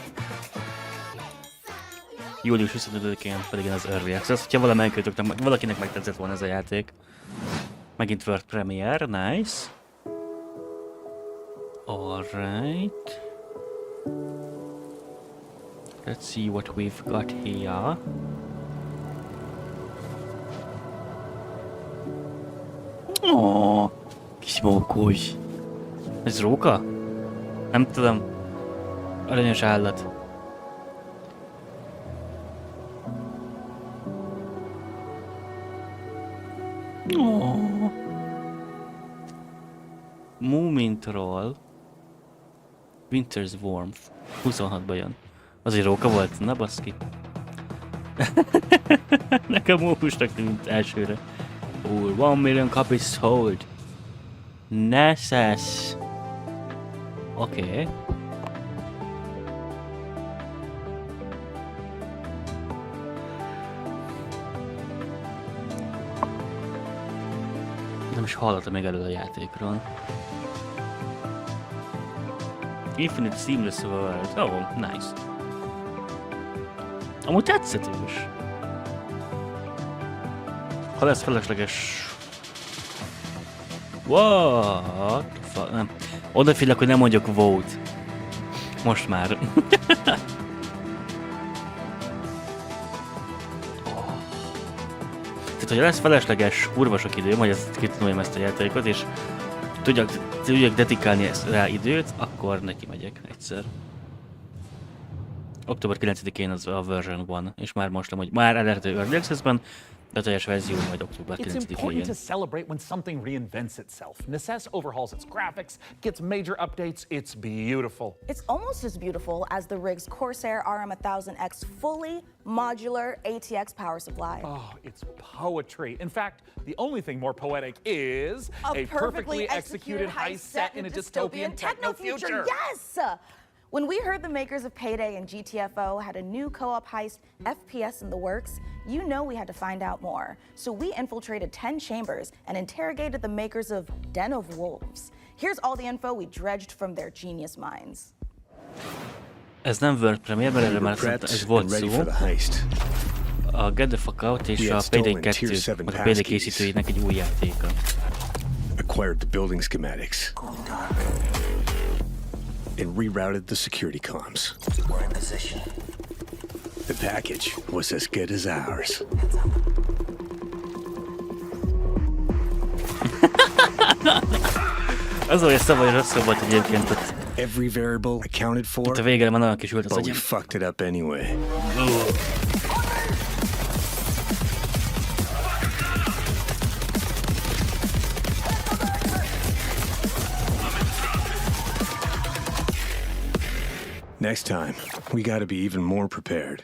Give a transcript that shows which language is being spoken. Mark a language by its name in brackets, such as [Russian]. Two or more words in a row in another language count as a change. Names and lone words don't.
[Hungarian] Július 25-én pedig az [English] early access. [Hungarian] Ha valakinek megtetszett volna ez a játék. [English] Megint World Premiere, nice. Alright. Let's see what we've got here. [Hungarian] Oh, kis mókus. Ez róka? Nem tudom. Aranyos állat. Oh. Moomin Troll. Winter's Warmth. 26-ban jön. Az egy róka volt? Na baszki. Nekem mókusnak tűnt elsőre. [English] 1 million copies sold. [Hungarian] Nesses. Oké. Nem is hallottam még elő a játékról. [English] Infinite Seamless World. Oh, nice. [Hungarian] Amúgy tetszetős. Ha lesz felesleges... [English] What the fuck? [Hungarian] Nem. Odafigyelek, hogy nem mondjak vote. Most már. Tehát, hogy lesz felesleges kurva sok időm, hogy ezt kitanuljam ezt a játékot, és tudjak dedikálni rá időt, akkor neki megyek egyszer. Október 9-én az a version 1, és már most hogy már elérhető [English] Early Access- [Hungarian] ben, de a teljes verzió majd október 9-én. [English] It's important to celebrate when something reinvents itself. Necess overhauls its graphics, gets major updates. It's beautiful. It's almost as beautiful as the rig's Corsair RM1000X fully modular ATX power supply. Oh, it's poetry. In fact, the only thing more poetic is a perfectly executed heist set in a dystopian techno future. Yes! When we heard the makers of Payday and GTFO had a new co-op heist FPS in the works, you know we had to find out more. So we infiltrated 10 chambers and interrogated the makers of Den of Wolves. Here's all the info we dredged from their genius minds. [Hungarian] Ez nem World Premiere, mert erről már ez volt szó. A Get the Fuck Out és a Payday 2, a Payday készítőinek egy új játéka. [English] Acquired the building schematics. And rerouted the security comms. We're in position. The package was as good as ours. [Hungarian] Az olyan szabály rosszabb volt egyébként ott. [English] Every variable accounted for. [Hungarian] Itt a végére már nagyon kis ült az agyam. [English] But we fucked it up anyway. Next time, we gotta be even more prepared.